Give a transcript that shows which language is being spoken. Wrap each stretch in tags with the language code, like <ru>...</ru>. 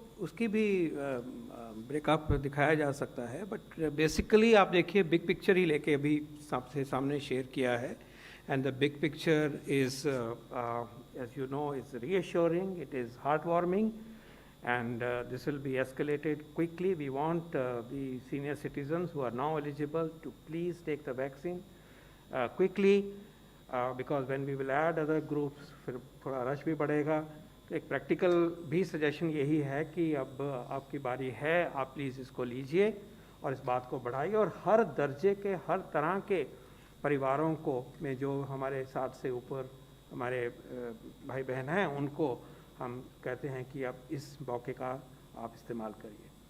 <hi>उसकी भी ब्रेकअप दिखाया जा सकता है, बट बेसिकली आप देखिए बिग पिक्चर ही लेके अभी सबसे सामने शेयर किया है,</hi> <en>And the big picture is as you know is reassuring, it is heart warming, and this will be escalated quickly. We want the senior citizens who are now eligible to please take the vaccine quickly, because when we will add other groups</en> <hi>फिर थोड़ा rush भी बढ़ेगा. तो एक practical भी suggestion यही है कि अब आपकी बारी है, आप प्लीज़ इसको लीजिए और इस बात को बढ़ाइए, और हर दर्जे के हर तरह के परिवारों को में जो हमारे 60 से ऊपर हमारे भाई बहन हैं उनको हम कहते हैं कि अब इस मौके का आप इस्तेमाल करिए.</hi>